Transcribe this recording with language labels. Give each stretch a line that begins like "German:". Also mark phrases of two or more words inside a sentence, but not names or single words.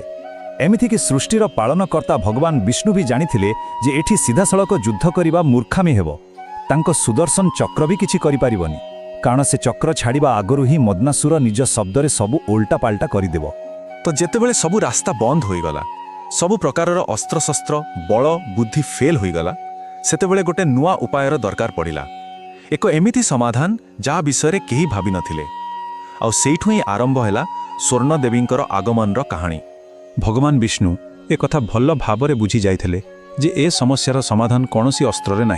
Odia: ଏମିତି କି ସୃଷ୍ଟିର ପାଳନକର୍ତ୍ତା ଭଗବାନ ବିଷ୍ଣୁ ଭି ଜାଣିଥିଲେ ଯେ ଏଠି ସିଧାସଳଖ ଯୁଦ୍ଧ କରିବା ମୂର୍ଖାମି ହେବ। ତାଙ୍କ ସୁଦର୍ଶନ ଚକ୍ର ଭି କିଛି କରି ପାରିବନି କାରଣ ସେ ଚକ୍ର ଛାଡ଼ିବା ଆଗରୁ ହିଁ ମଦନାସୁର ନିଜ ଶବ୍ଦରେ ସବୁ ଓଲଟା ପାଲଟା କରିଦେବ। ତ ଯେତେବେଳେ ସବୁ ରାସ୍ତା ବନ୍ଦ ହୋଇଗଲା ସବୁ ପ୍ରକାରର ଅସ୍ତ୍ର ଶସ୍ତ୍ର ବଳ ବୁଦ୍ଧି ଫେଲ ହୋଇଗଲା ସେତେବେଳେ ଗୋଟେ ନୂଆ ଉପାୟର ଦରକାର ପଡ଼ିଲା। ଏକ ଏମିତି ସମାଧାନ ଯା ବିଷୟ କେହି ଭାବି ନଥିଲେ। ଆଉ ସେଠୁ ହିଁ ଆରମ୍ଭ ହେଲା ସ୍ୱର୍ଣ୍ଣ ଦେବୀଙ୍କର ଆଗମନର କାହାଣୀ। ଭଗବାନ ବିଷ୍ଣୁ ଏକ କଥା ଭଲ ଭାବରେ ବୁଝି ଯାଇଥିଲେ ଯେ ଏ ସମସ୍ୟାର ସମାଧାନ କୌଣସି ଅସ୍ତ୍ରରେ ନାହିଁ।